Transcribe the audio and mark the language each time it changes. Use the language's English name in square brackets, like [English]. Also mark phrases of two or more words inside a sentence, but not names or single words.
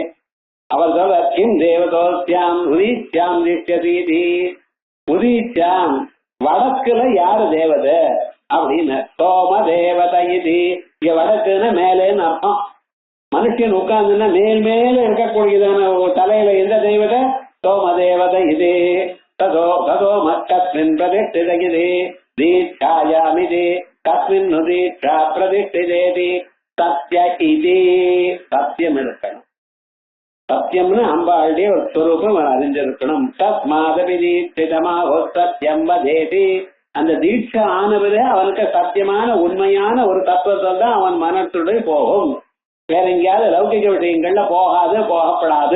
[Tamil] அவர் சொல்ற [Sanskrit] किंदेवतोऽस्याम् उदीच्यां दिश्यसीति. [Tamil] உதீச்சாம் வடக்குல யாரு தேவதை அப்படின்னு சோம தேவதை இது. இங்க வடக்குன்னா மேலேன்னு அர்த்தம். மனுஷன் உட்கார்ந்துன்னா மேல் மேல இருக்கக்கூடியதான தலையில எந்த தெய்வதை? சோம தேவதை இது. [Sanskrit] ततो ततो मत्कस्मिन् प्रतिष्ठितगिति दीक्षायामिति कस्मिन् दीक्षा प्रतिष्ठितेति सत्य इति [Tamil] சத்தியம் இருக்கணும். சத்தியம்னு அம்பாளுடைய ஒரு ஸ்வரூபம் அறிஞ்சிருக்கணும். [Sanskrit] तस्मादपि दीक्षितमाहुः सत्यं वदेति. [Tamil] அந்த தீட்சை ஆனவரே அவனுக்கு சத்தியமான உண்மையான ஒரு தத்துவத்தை தான் அவன் மனத்துடைய போகும். வேற எங்கேயாவது லௌகிக விஷயங்கள்ல போகாது, போகப்படாது.